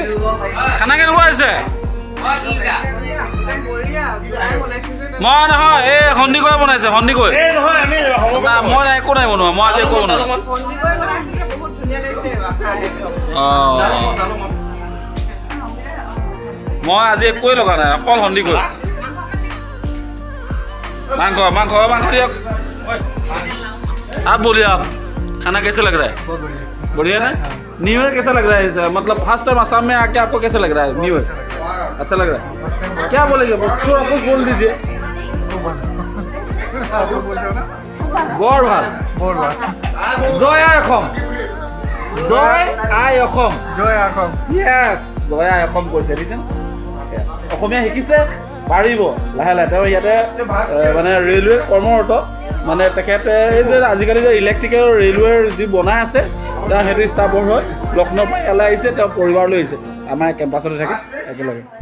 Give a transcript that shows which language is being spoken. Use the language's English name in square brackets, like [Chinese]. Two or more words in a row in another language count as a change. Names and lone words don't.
[Assamese] খানা কেনেকুৱা হৈছে? মই নহয়, এই সন্দিকৈ বনাইছে, সন্দিকৈ। মই একো নাই বনোৱা, মই আজি একো বনোৱা। অঁ মই আজি একোৱেই লগা নাই, অকল সন্দিকৈ। [Hindi] मांगो मांगो मांगो दियो आप बोलिए आप खाना कैसे लग रहा है बढ़िया ना [English] New Year [Hindi] कैसा लग रहा है मतलब [English] first time [Hindi] आसाम में आके आपको कैसा लग रहा है [English] New Year [Hindi] अच्छा लग रहा है क्या बोलेंगे थोड़ा कुछ बोल दीजिए [Assamese] বৰ ভাল জয় আই অসম জয় আই অসম য়েছ জয় আই অসম কৈছে দেখিছেন অসমীয়া শিকিছে পাৰিব লাহে লাহে তেওঁ ইয়াতে মানে ৰেলৱে কৰ্মৰত মানে তেখেতে এই যে আজিকালি যে [English] electrical railway [Assamese] যি বনাই আছে তেওঁ সেইটো ষ্টাফৰ হয় লক্ষ্ণৌৰ পৰা ইয়ালৈ আহিছে তেওঁ পৰিবাৰলৈ আহিছে আমাৰ কেম্পাছতে থাকে একেলগে